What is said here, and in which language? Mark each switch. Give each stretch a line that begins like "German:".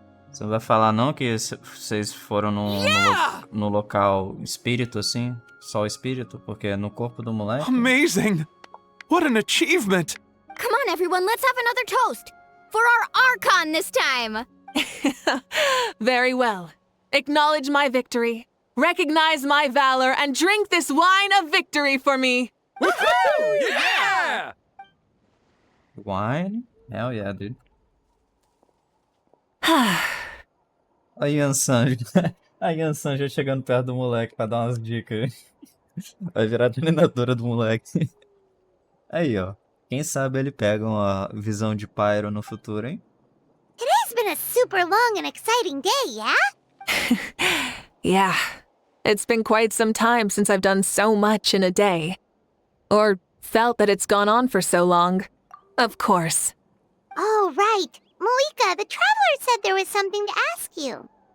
Portuguese: Você não vai falar não que vocês foram no local espírito, assim? Só o espírito? Porque é no corpo do moleque.
English: Amazing! What an achievement! Come on, everyone, let's have another toast. For our Archon this time. Very well. Acknowledge my victory. Recognize my valor and drink this wine of victory for me. Woohoo! Yeah! Wine? Hell yeah, dude.
Portuguese: A Yansan já chegando perto do moleque pra dar umas dicas. Vai virar treinadora do moleque. Aí, ó. Quem sabe ele pega uma visão de Pyro no futuro, hein?
English: Today's been a super long and exciting day, yeah? Yeah. It's been quite some time since I've done so much in a day. Or felt that it's gone on for so long. Of course. Oh, right. Mavuika, the traveler said there was something to ask you.